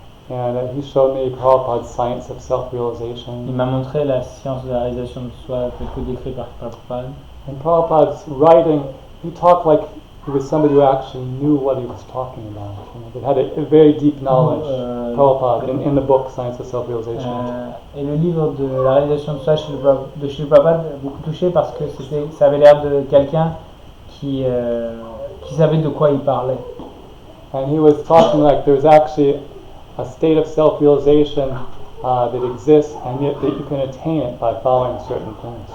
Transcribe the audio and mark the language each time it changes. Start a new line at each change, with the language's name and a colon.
English: And he showed me Prabhupada's science of self-realization.
French: Il m'a montré la science de la réalisation de soi telle que décrite par Prabhupada.
English: And Prabhupada's writing, he talked like he was somebody who actually knew what he was talking about. They had a very deep knowledge, Prabhupada, in the book Science of Self-Realization.
French: Et le livre de la réalisation de soi de Sri Prabhupada m'a beaucoup touché parce que ça avait l'air de quelqu'un qui savait de quoi il parlait.
English: And he was talking like there's actually a state of self-realization that exists, and yet that you can attain it by following certain things.